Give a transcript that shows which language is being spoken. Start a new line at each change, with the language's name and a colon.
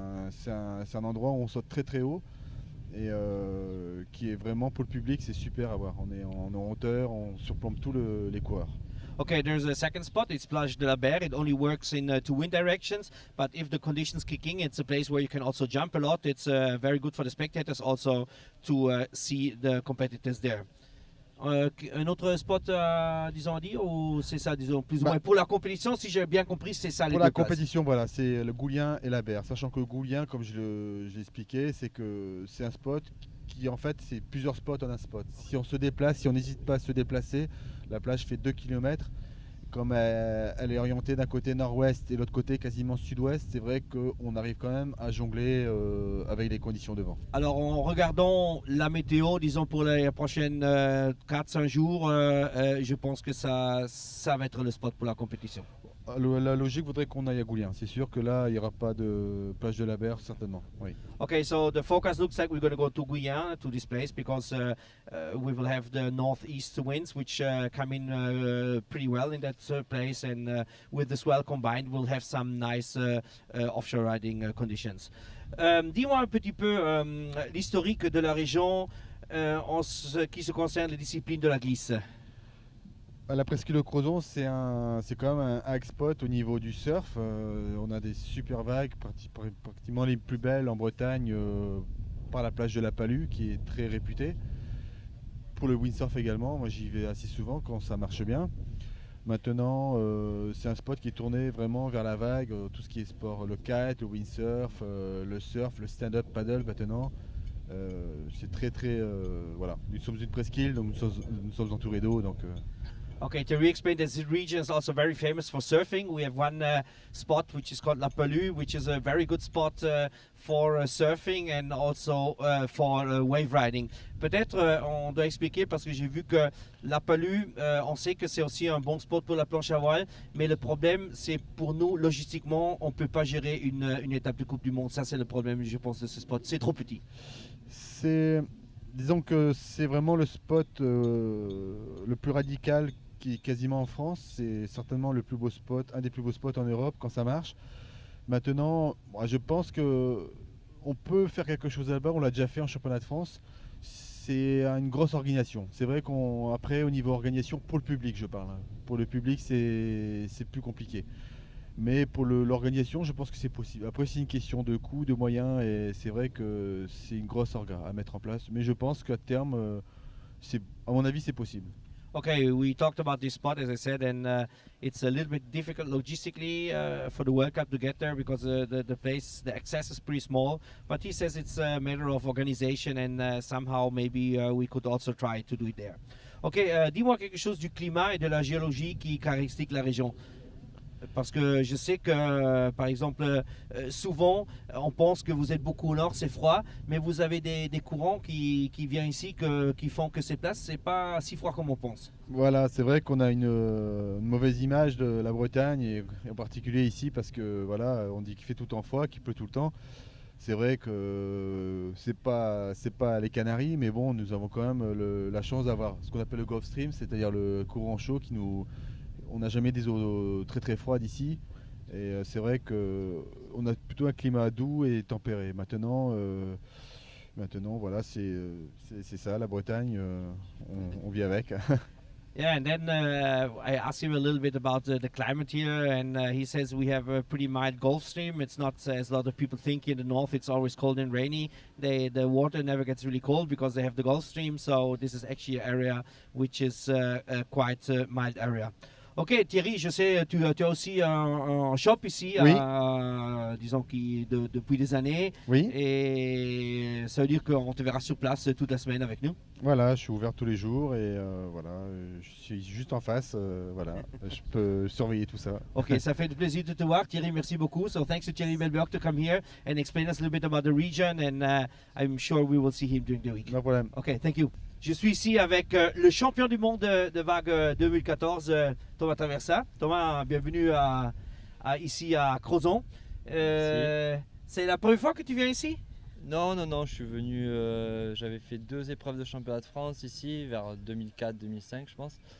French: C'est un endroit où on saute très haut et qui est vraiment pour le public, c'est super à voir. On est en hauteur, on surplombe tous les coureurs.
English: Okay, there's a second spot. It's Plage de la Berre. It only works in two wind directions, but if the conditions kicking, it's a place where you can also jump a lot. It's very good for the spectators also to see the competitors there.
French: Un autre spot, disons, à dire, ou c'est ça, disons, plus ou moins pour la compétition, si j'ai bien compris, c'est ça les Pour deux la places. compétition, voilà, c'est le Goulien et la Berre. Sachant que Goulien, comme je l'ai expliqué, c'est un spot qui en fait c'est plusieurs spots en un spot. Si on se déplace, si on n'hésite pas à se déplacer, la plage fait 2 km. Comme elle est orientée d'un côté nord-ouest et l'autre côté quasiment sud-ouest, c'est vrai qu'on arrive quand même à jongler avec les conditions de vent. Alors, en regardant la météo, disons pour les prochaines 4-5 jours, je pense que ça va être le spot pour la compétition. La logique voudrait qu'on aille à Goulien. C'est sûr que là, il n'y aura pas de plage de la Berre, certainement. Oui.
English: Okay, so the forecast looks like we're going to go to Guyana, to this place, because we will have the northeast winds, which come in pretty well in that place, and with the swell combined, we'll have some nice offshore riding conditions.
French: Dis-moi un petit peu l'historique de la région en ce qui se concerne les disciplines de la glisse. La presqu'île de Crozon, c'est quand même un high spot au niveau du surf. On a des super vagues, pratiquement les plus belles en Bretagne, par la plage de la Palue, qui est très réputée. Pour le windsurf également, moi j'y vais assez souvent quand ça marche bien. Maintenant, c'est un spot qui est tourné vraiment vers la vague, tout ce qui est sport, le kite, le windsurf, le surf, le stand-up paddle maintenant. C'est très voilà. Nous sommes une presqu'île, donc nous sommes entourés d'eau, donc.
English: Okay, Thierry explained that this region is also very famous for surfing. We have one spot which is called La Palue, which is a very good spot for surfing and also for wave riding.
French: Peut-être on doit expliquer parce que j'ai vu que La Palue, on sait que c'est aussi un bon spot pour la planche à voile, mais le problème c'est pour nous, logistiquement, on ne peut pas gérer une étape de Coupe du Monde. Ça c'est le problème, je pense, de ce spot. C'est trop petit. Disons que c'est vraiment le spot le plus radical qui est quasiment en France. C'est certainement le plus beau spot, un des plus beaux spots en Europe quand ça marche. Maintenant, moi, je pense que on peut faire quelque chose là-bas. On l'a déjà fait en championnat de France. C'est une grosse organisation. C'est vrai qu'après, au niveau organisation, pour le public, je parle. Pour le public, c'est plus compliqué. Mais pour l'organisation, je pense que c'est possible. Après, c'est une question de coût, de moyens, et c'est vrai que c'est une grosse orga à mettre en place. Mais je pense qu'à terme, à mon avis, c'est possible.
English: Okay, we talked about this spot, as I said, and it's a little bit difficult logistically for the World Cup to get there because the place, the access is pretty small. But he says it's a matter of organization and somehow maybe we could also try to do it there.
French: Ok, dis-moi quelque chose du climat et de la géologie qui caractérise la région. Parce que je sais que, par exemple, souvent, on pense que vous êtes beaucoup au nord, c'est froid, mais vous avez des courants qui viennent ici, qui font que ces places, c'est pas si froid comme on pense. Voilà, c'est vrai qu'on a une mauvaise image de la Bretagne, et en particulier ici, parce que voilà, on dit qu'il fait tout le temps froid, qu'il pleut tout le temps. C'est vrai que c'est pas les Canaries, mais bon, nous avons quand même la chance d'avoir ce qu'on appelle le Gulf Stream, c'est-à-dire le courant chaud qui nous... On n'a jamais des eaux très très froides ici, et c'est vrai qu'on a plutôt un climat doux et tempéré. Maintenant voilà, c'est ça, la Bretagne, on vit avec.
English: Yeah, and then I asked him a little bit about the climate here, and he says we have a pretty mild Gulf Stream. It's not as a lot of people think in the north. It's always cold and rainy. The water never gets really cold because they have the Gulf Stream. So this is actually an area which is quite a mild area.
French: Ok, Thierry, je sais, tu as aussi un shop ici, Oui. disons, depuis des années. Oui. Et ça veut dire qu'on te verra sur place toute la semaine avec nous. Voilà, je suis ouvert tous les jours, et voilà, je suis juste en face, voilà, je peux surveiller tout ça. Ok, ça fait plaisir de te voir, Thierry, merci beaucoup.
English: So thanks to Thierry Melberg to come here and explain us a little bit about the region, and I'm sure we will see him during the week.
French: No problème.
English: Ok, thank you.
French: Je suis ici avec le champion du monde de vague 2014, Thomas Traversa. Thomas, bienvenue ici à Crozon. C'est la première fois que tu viens ici? Non, je suis venu, j'avais fait 2 épreuves de championnat de France ici, vers 2004-2005 je pense.